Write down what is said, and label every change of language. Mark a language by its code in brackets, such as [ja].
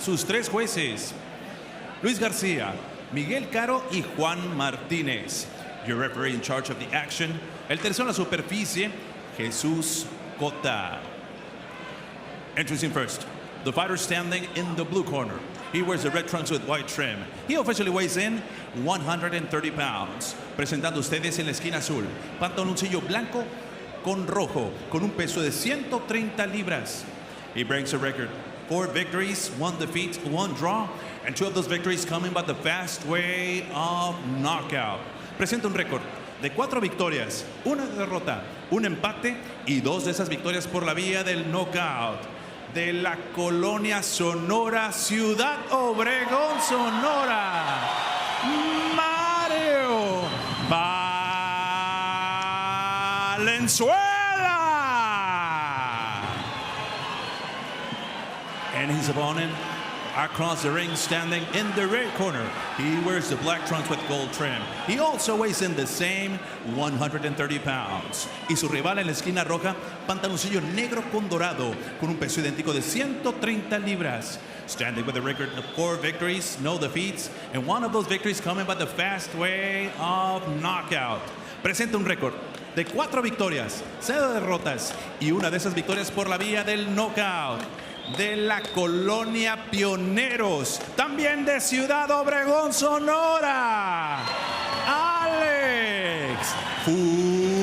[es] Sus 3 jueces, Luis García, Miguel Caro y Juan Martínez. [en] Your referee in charge of the action, [es] el tercero en la superficie, [en] Jesús Cota. Introducing first, the fighter standing in the blue corner. He wears the red trunks with white trim. He officially weighs in 130 pounds. [es] Presentando ustedes en la esquina azul, pantaloncillo blanco con rojo, con un peso de 130 libras. [en] He brings a record 4 victories, 1 defeat, 1 draw, and 2 of those victories coming by the fast way of knockout. [es] Presenta un récord de 4 victorias, 1 derrota, 1 empate y 2 de esas victorias por la vía del knockout. De la colonia Sonora, Ciudad Obregón, Sonora, Mario Valenzuela. [en] And his opponent across the ring, standing in the red corner. He wears the black trunks with gold trim. He also weighs in the same 130 pounds. [es] Y su rival en la esquina roja, pantaloncillo negro con dorado, con un peso idéntico de 130 libras. [en] Standing with a record of 4 victories, no defeats, and 1 of those victories coming by the fast way of knockout. [es] Presenta un récord de 4 victorias, 0 derrotas, y 1 de esas victorias por la vía del knockout. De la colonia Pioneros, también de Ciudad Obregón, Sonora, Alex Fuentes.